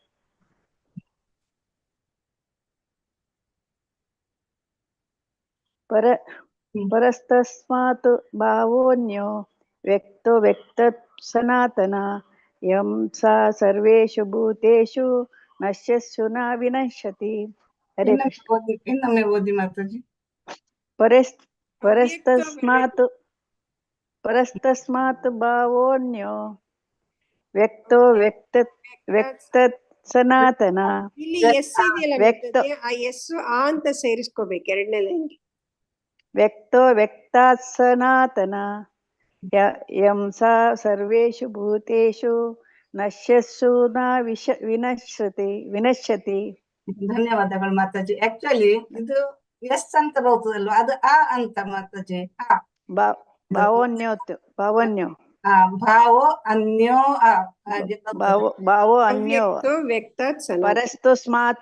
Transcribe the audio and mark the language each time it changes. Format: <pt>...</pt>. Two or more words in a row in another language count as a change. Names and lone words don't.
<sa>ಪರಸ್ತಸ್ಮಾತ್ ಭಾವೋನ್ಯೋ ವ್ಯಕ್ತೋ ವ್ಯಕ್ತತ್ ಸನಾತನ ಯಂ ಸಾ ಸರ್ವೇಷು ಭೂತೇಷು ನಶ್ಯಸ್ಸು ನ ವಿನಶ್ಯತಿ. ಹರೇ ಕೃಷ್ಣ.</sa> <kn>ಇನ್ನೊಮ್ಮೆ ಓದಿ ಮಾತಾಜಿ.</kn> <sa>ಪರಸ್ತಸ್ಮಾತ್ ಭಾವೋನ್ಯೋ ವ್ಯಕ್ತೋ ವ್ಯಕ್ತತ್ ಸನಾತನ.</sa> <kn>ಇಲ್ಲಿ ಎಸ್ ಇದೆಯಲ್ಲ, ಆ ಎಸ್ ಆ ಅಂತ ಸೇರಿಸ್ಕೋಬೇಕು ಎರಡನೇ ಲೈನ್ಗೆ.</kn> <sa>ವ್ಯಕ್ತೋ ವ್ಯಕ್ತಾತ್ ಸನಾತನ ಯಂ ಸಾ ಸರ್ವೇಷು ಭೂತೇಷು ನಶ್ಯಸ್ಸು ನ ವಿನಶ್ಯತಿ.</sa> <kn>ಧನ್ಯವಾದಗಳು ಮಾತಾಜಿ. ಆಕ್ಚುಲಿ ಇದು ಎಸ್ ಅಂತ ಬರ್ತದಲ್ವಾ, ಅದು ಆ ಅಂತ ಮಾತಾಜಿ.</kn> <sa>ಭಾವೋನ್ಯೋ ಭಾವೋ ಅನ್ಯೋ ಭಾವೋ ಅನ್ಯೋ ಪರಸ್ತಸ್ಮಾತ್</sa>